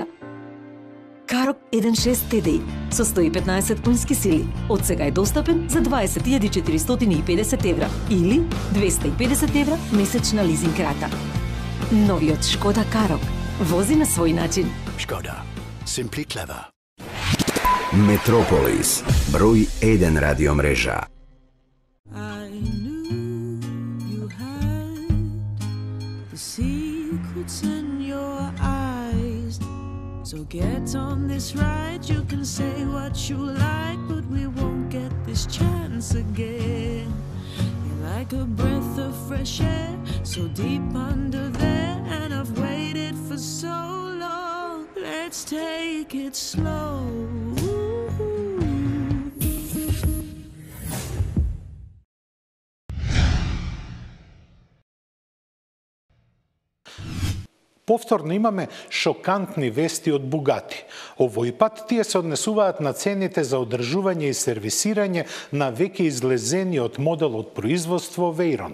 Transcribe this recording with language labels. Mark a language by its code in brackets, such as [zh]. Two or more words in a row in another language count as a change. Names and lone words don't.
[mk] Карок 1.6 TDI со 115 конски сили од сега е достапен за 20.450 евра или 250 евра месечна лизинг рата. Новиот Шкода Карок вози на свој начин. Шкода. [en] Simply clever. [mk] Метрополис, број 1 радио мрежа. [en] So get on this ride, you can say what you like, but we won't get this chance again. You're like a breath of fresh air, so deep under there, and I've waited for so long. Let's take it slow. [mk] Повторно имаме шокантни вести од Бугати. Овој пат тие се однесуваат на цените за одржување и сервисирање на веќе излезениот модел од производство Veyron.